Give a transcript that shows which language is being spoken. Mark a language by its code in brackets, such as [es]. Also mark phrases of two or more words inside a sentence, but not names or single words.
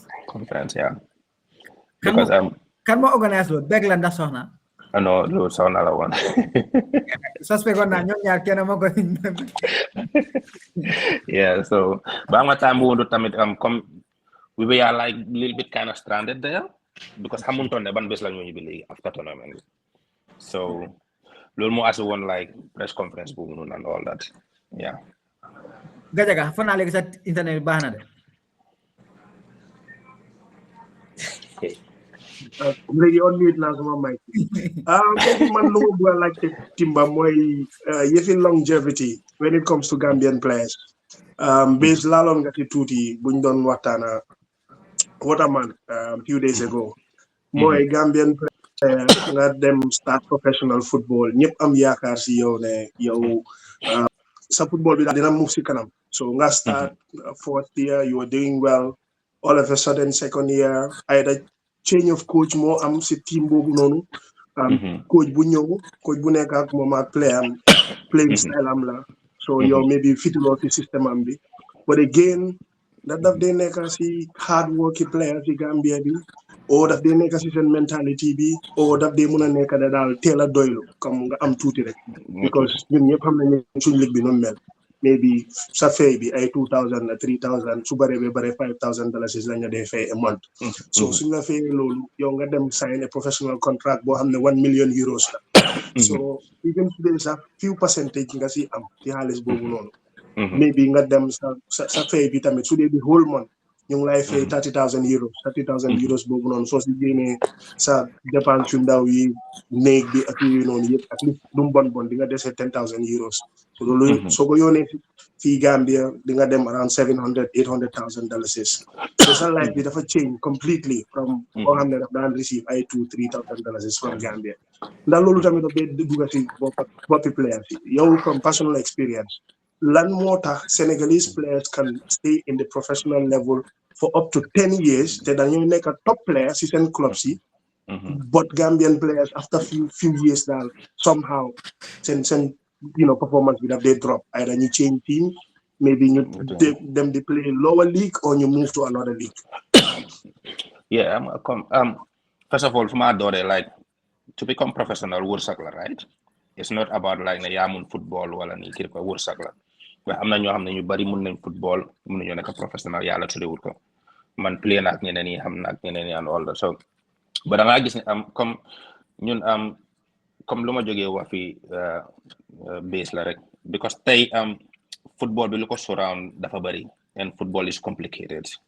[en] yeah because [wo] kan mo organize lo beg la ndax soxna no lo soxna la won suspect on na ñom ñaar kenn mo ko yeah so ba nga time bu tamit comme [en] we were like little bit kind of stranded there [wo] because xamutoon ne ban bés la ñu ñibbi léegi [en] after tournament [wo] bi so loolu moo asi woon [en] like press conference [wo] boobu noonu [en] and all that yeah. [wo] Gajaga fan naa léegi sa internet bi baax na de. léegi [en] on mute [wo] naa sama mic léegi man lu ma bëgg a laajte Timba mooy yëfi longevity [en] when it comes to Gambian players [wo] bés laaloon nga ci tuuti buñ doon waxtaana Waterman [en] few days ago [wo] mooy [en] Gambian players [wo] nga dem [en] start professional football [wo] ñëpp am yaakaar si yow ne yow sa football bi daal dina move si kanam so nga [en] start fourth year you were doing well all of a sudden second year either change of coach [wo] moo am si team boobu noonu coach bu ñëw coach bu nekk ak moom ak [en] playing style [wo] am la so yow maybe fituloo si système am bi but again daf dee nekk si [en] hard working player [wo] si Gambia bi o daf dee nekk si seen mentality bi o daf dee mun a nekk da daal teel a doylu comme nga am tuuti rek because ñun ñëpp xam nañ ne suñ ligue bi noonu mel maybe sa fay bi ay 2000 la 3000 su bare be bare $5,000 la nga dee fay [en] a month [wo] so suñ la fay loolu yow nga dem [en] sign a professional contract [wo] boo xam ne €1 million la so even today sax [en] few percentage [wo] nga si am ci xaalis boobu noonu maybe nga dem sa fay bi tamit su dee di [en] whole month [wo] ñu ngi lay fay €30,000 boobu noonu soo si génnee sa dépense yu ndaw yi néeg bi ak yooyu noonu yëpp [en] at least [wo] lu mu bon di nga dese €10,000 so loolu soo ko yónnee fii Gambia di nga dem around $700,000-800,000 so sa life bi dafa [en] change completely from [wo] koo xam ne daf daan receive ay $2,000-3,000 [en] from Gambia [wo] ndax loolu tamit daf dee dugg si boppi players yi yow [en] from personal experience [wo] lan moo tax [en] Senegalese players can stay in the professional level for up to 10 years [wo] te dañoo nekk [en] top players [wo] si seen clubs yi [en] but Gambian players after few years [wo] daal somehow seen performance bi daf dee drop ay dañuy change team maybe ñu dem di [en] play lower league or [wo] ñu [en] move to another league. Yeah, first of all, from my daughter, like to become professional, [wo] wërsëg la, [en] right? It's not about like [wo] ne yaa mun football wala ni kii ko wërsëg la. Mais am na ñoo xam ne ñu bari mun nañ football mun nañoo nekk professionnel yàlla tuddewul ko man play na ak ñeneen yi xam na ak ñeneen yi [en] and all that so [wo] ba da ngaa gis ne comme ñun comme lu ma jógee wax fi base la rek because tey football bi lu ko surround dafa bari [en] and football is complicated